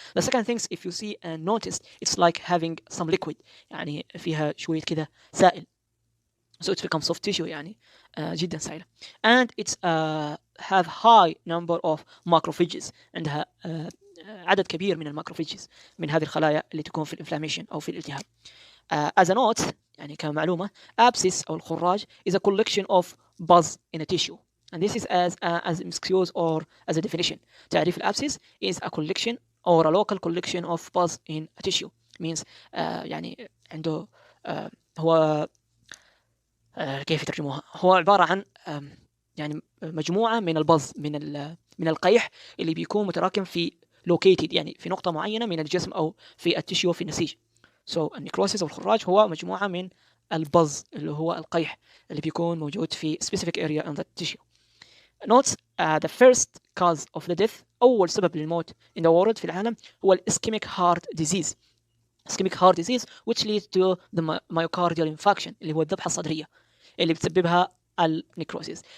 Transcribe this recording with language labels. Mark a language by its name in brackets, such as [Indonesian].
[English] The second thing, if you see and notice, it's like having some liquid. [Arabic] يعني فيها شوية كده سائل. [English] So it's become soft tissue [Arabic] يعني جدا سائلة. [English] And it's have high number of macrophages. [Arabic] عندها عدد كبير من الماكروفيجز من هذه الخلايا اللي تكون في الانفلاميشن أو في الالتهاب. [English] As a note [Arabic] يعني كمعلومة, [English] abscess [Arabic] أو الخراج [English] is a collection of buzz in a tissue. And this is as excuse or as a definition. [Arabic] تعريف الabscess [English] is a collection or a local collection of buzz in a tissue. [Arabic] Means يعني عنده هو كيف يترجموها؟ هو عبارة عن يعني مجموعة من البز من القيح اللي بيكون متراكم في located يعني في نقطة معينة من الجسم أو في التشيو في النسيج. So النيكروسيس أو الخراج هو مجموعة من البز اللي هو القيح اللي بيكون موجود في [English] specific area in the tissue. Note the first cause of the death. [Arabic] أول سبب للموت [English] in the world [Arabic] في العالم هو [English] ischemic heart disease. ischemic heart disease which leads to the myocardial infarction [Arabic] اللي هو الذبحة الصدرية اللي بتسببها النيكروسيس.